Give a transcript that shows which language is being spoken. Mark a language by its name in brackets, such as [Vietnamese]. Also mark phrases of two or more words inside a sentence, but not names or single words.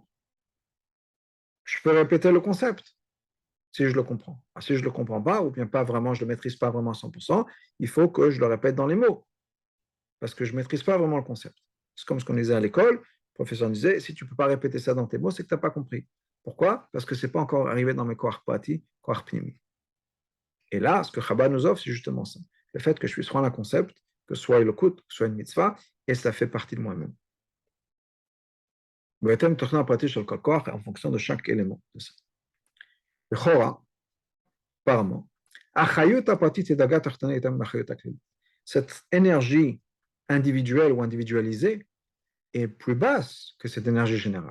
[French] Je peux répéter le concept si je le comprends. Si je ne le comprends pas, ou bien pas vraiment, je ne le maîtrise pas vraiment à 100%, il faut que je le répète dans les mots, parce que je ne maîtrise pas vraiment le concept. C'est comme ce qu'on disait à l'école, le professeur disait, si tu ne peux pas répéter ça dans tes mots, c'est que tu n'as pas compris. Pourquoi? Parce que ce n'est pas encore arrivé dans mes [Hebrew] כוח פרטי, כוח פנימי. [French] Et là, ce que Chabad nous offre, c'est justement ça. Le fait que je puisse prendre un concept, que ce soit le kut, que ce soit une mitzvah, et ça fait partie de moi-même. En fonction de chaque élément de ça. Apparemment, cette énergie individuelle ou individualisée est plus basse que cette énergie générale.